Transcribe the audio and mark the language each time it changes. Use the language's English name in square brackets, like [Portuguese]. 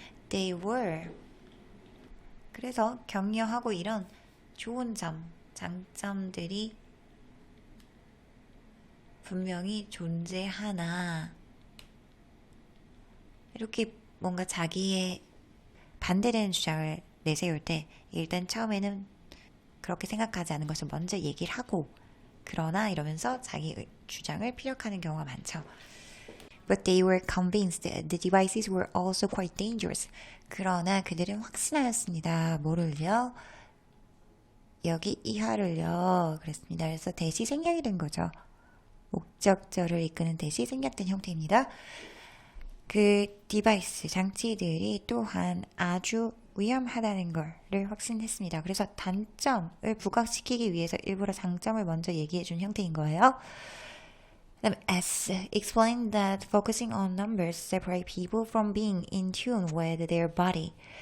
[English] They were [Korean] 그래서 격려하고 이런 좋은 점, 장점들이 분명히 존재하나 이렇게 뭔가 자기의 반대되는 주장을 내세울 때 일단 처음에는 그렇게 생각하지 않은 것을 먼저 얘기를 하고 그러나 이러면서 자기 주장을 피력하는 경우가 많죠. [English] But they were convinced that the devices were also quite dangerous. [Korean] 그러나 그들은 확신하였습니다. 뭐를요? 여기 이하를요. 그랬습니다. 그래서 대시 생략이 된 거죠. 목적절을 이끄는 대시 생략된 형태입니다. 그 디바이스, 장치들이 또한 아주 위험하다는 것을 확신했습니다. 그래서 단점을 부각시키기 위해서 일부러 장점을 먼저 얘기해 준 형태인 거예요. 그다음에 S. [English] Explained that focusing on numbers separate people from being in tune with their body.